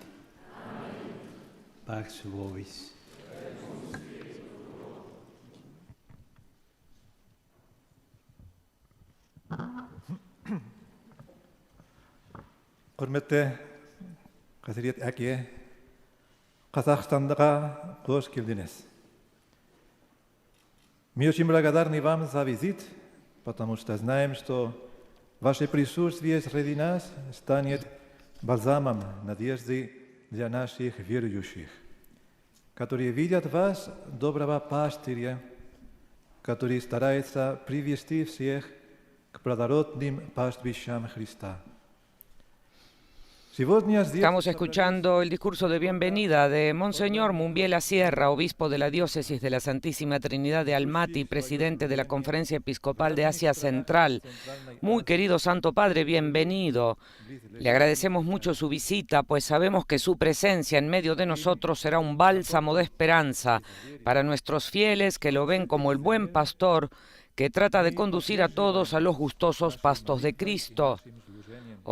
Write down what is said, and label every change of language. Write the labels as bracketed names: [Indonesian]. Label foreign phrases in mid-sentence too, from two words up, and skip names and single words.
[Latin] Amen. Pax vobis. [Kazakh] Құрметті Қасірет әке, Қазақстанға қош келдіңіз. [Russian] Мы очень благодарны вам за визит, потому что знаем, что ваше присутствие среди нас станет бальзамом надежды для наших верующих, которые видят вас, доброго пастыря, который старается привести всех к плодородным пастбищам Христа. [Spanish] Estamos escuchando el discurso de bienvenida de Monseñor Mumbiela Sierra, obispo de la diócesis de la Santísima Trinidad de Almaty, presidente de la Conferencia Episcopal de Asia Central. Muy querido Santo Padre, bienvenido. Le agradecemos mucho su visita, pues sabemos que su presencia en medio de nosotros será un bálsamo de esperanza para nuestros fieles que lo ven como el buen pastor que trata de conducir a todos a los gustosos pastos de Cristo.